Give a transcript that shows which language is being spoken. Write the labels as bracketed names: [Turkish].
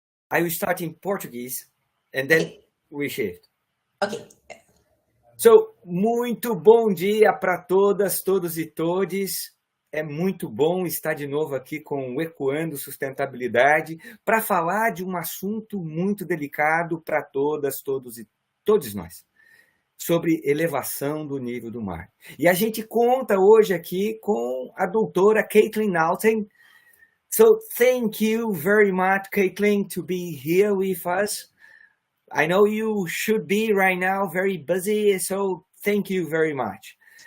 [English] I will start in Portuguese and then Okay. we shift. Okay. [Portuguese] So, muito bom dia para todas, todos e todes. É muito bom estar de novo aqui com o Ecoando Sustentabilidade para falar de um assunto muito delicado para todas, todos e todos nós, sobre elevação do nível do mar. E a gente conta hoje aqui com a doutora Kaitlin Naughten. [English] So, thank you very much, Kaitlin, to be here with us. I know you should be right now very busy, so thank you very much.